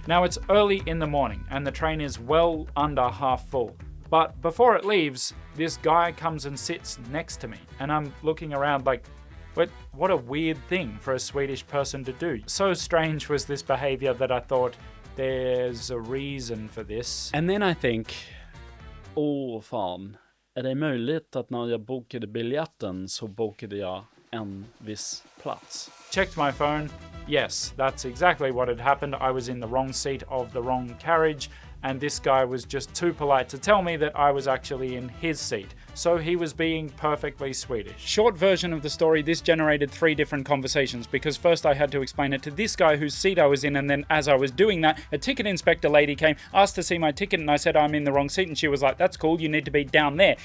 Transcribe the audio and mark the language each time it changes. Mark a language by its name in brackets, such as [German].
[English] Now it's early in the morning and the train is well under half full. But before it leaves, this guy comes and sits next to me, and I'm looking around like, what a weird thing for a Swedish person to do. So strange was this behavior that I thought, there's a reason for this. And then I think, [Swedish] fan. Är det möjligt att när jag bokade biljetten så bokade jag en viss plats? [English] Checked my phone. Yes, that's exactly what had happened. I was in the wrong seat of the wrong carriage, and this guy was just too polite to tell me that I was actually in his seat. So he was being perfectly Swedish. Short version of the story, this generated 3 different conversations, because first I had to explain it to this guy whose seat I was in, and then as I was doing that, a ticket inspector lady came, asked to see my ticket, and I said I'm in the wrong seat, and she was like, that's cool, you need to be down there.